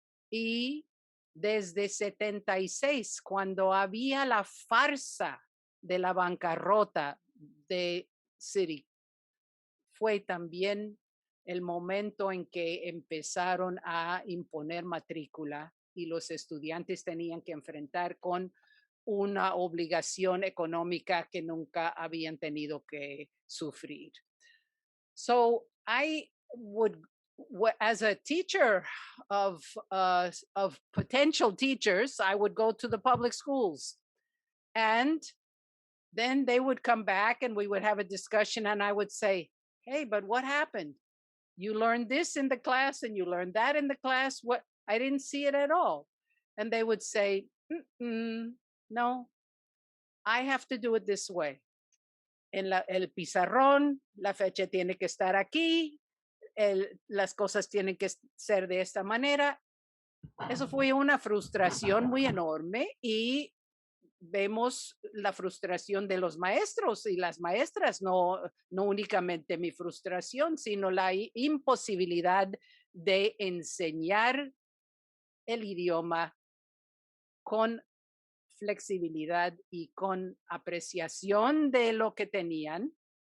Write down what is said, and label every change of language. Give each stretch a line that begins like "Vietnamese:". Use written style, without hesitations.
Spanish: Y desde 76, cuando había la farsa de la bancarrota de City, fue también el momento en que empezaron a imponer matrícula y los estudiantes tenían que enfrentar con una obligación económica que nunca habían tenido que sufrir.
English: So I would, as a teacher of potential teachers, I would go to the public schools, and then they would come back and we would have a discussion, and I would say, hey, but what happened? You learned this in the class and you learned that in the class. What? I didn't see it at all. And they would say, no, I have to do it this way.
Spanish: El pizarrón, la fecha tiene que estar aquí, las cosas tienen que ser de esta manera. Eso fue una frustración muy enorme y vemos la frustración de los maestros y las maestras, no únicamente mi frustración, sino la imposibilidad de enseñar el idioma con flexibilidad y con apreciación de lo que tenían.